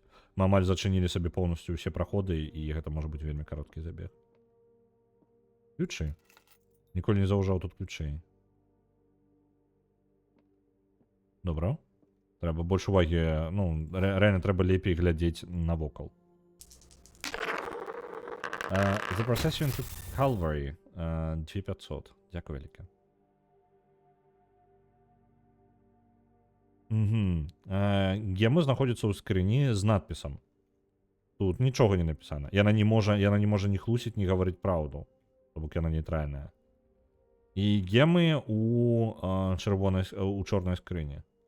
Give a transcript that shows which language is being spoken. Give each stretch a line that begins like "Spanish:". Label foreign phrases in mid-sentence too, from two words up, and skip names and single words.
Belarusian: Мы амаль зачынілі сабе поўнасцю ўсе праходы, і гэта можа быць вельмі кароткі забег. Ключы. Ніколі не заўжаў тут ключы. Добра. Трэба больш увагі, ну, рэальна трэба лепей глядзець навокал. The procession to Calvary. 2500. Дзякуй вялікі. Гемы знаходзяцца ў скрыні з надпісам. Тут нічога не напісана. Яна не можа ні хлусіць, ні гаварыць праўду. То бок яна нейтральная. І гемы у чорнай скрыні.